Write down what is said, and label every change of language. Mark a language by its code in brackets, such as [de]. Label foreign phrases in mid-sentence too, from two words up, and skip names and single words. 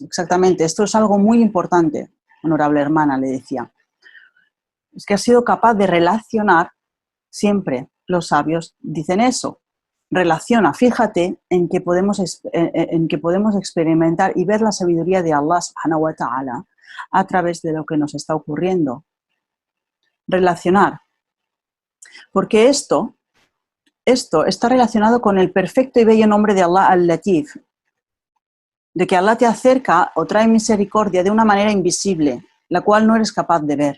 [es] Exactamente, esto es algo muy importante, honorable hermana, le decía. Es que has sido capaz de relacionar, siempre los sabios dicen eso. Relaciona, fíjate en que podemos experimentar y ver la sabiduría de Allah [ar] سبحانه وتعالى [es] a través de lo que nos está ocurriendo. Relacionar. Porque esto está relacionado con el perfecto y bello nombre de Allah al-Latif, de que Allah te acerca o trae misericordia de una manera invisible, la cual no eres capaz de ver.